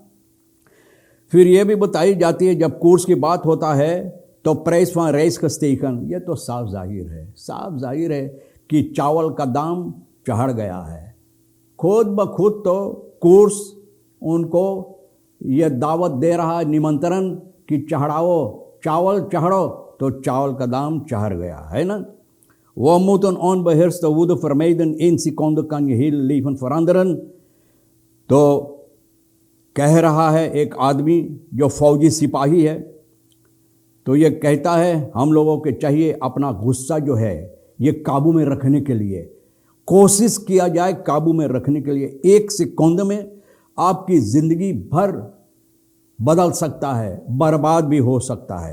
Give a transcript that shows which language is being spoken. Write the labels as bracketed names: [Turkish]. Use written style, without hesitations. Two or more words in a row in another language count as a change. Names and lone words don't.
[Caribbean Hindustani] फिर ये भी बताई जाती है जब कोर्स की बात होता है तो [Dutch] prijs voor rijst gestegen, [Caribbean Hindustani] ये तो साफ जाहिर है कि चावल का दाम चढ़ गया है। खुद ब खुद तो कोर्स उनको ये दावत दे रहा है, निमंत्रण कि चढ़ाओ चावल, चढ़ो, तो चावल का दाम चढ़ गया है ना। [Dutch] वो moeten onbeheerste woede vermijden, 1 seconde kan je heel leven veranderen। [Caribbean Hindustani] तो कह रहा है एक आदमी जो फौजी सिपाही है, तो ये कहता है हम लोगों के चाहिए अपना गुस्सा जो है ये काबू में रखने के लिए कोशिश किया जाए, काबू में रखने के लिए 1 सेकंड में आपकी ज़िंदगी भर बदल सकता है, बर्बाद भी हो सकता है।